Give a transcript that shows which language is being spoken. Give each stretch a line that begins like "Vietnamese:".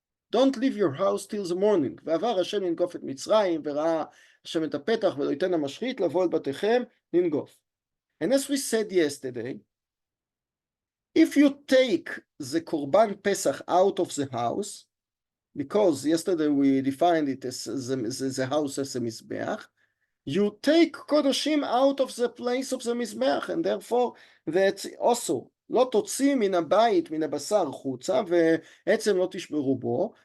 English: Don't leave your house till the morning.
Hebrew: ועבר השם לנגוף את מצרים, וראה השם את הפתח, ולא ייתן המשחית לבוא אל בתיכם לנגוף.
English: And as we said yesterday, if you take the Korban Pesach out of the house, because yesterday we defined it as the house as a Mizbeach, you take Kodashim out of the place of the Mizbeach, and therefore that's also
Hebrew: לא תוציא מן הבית, מן הבשר חוצה, ועצם לא תשברו בו.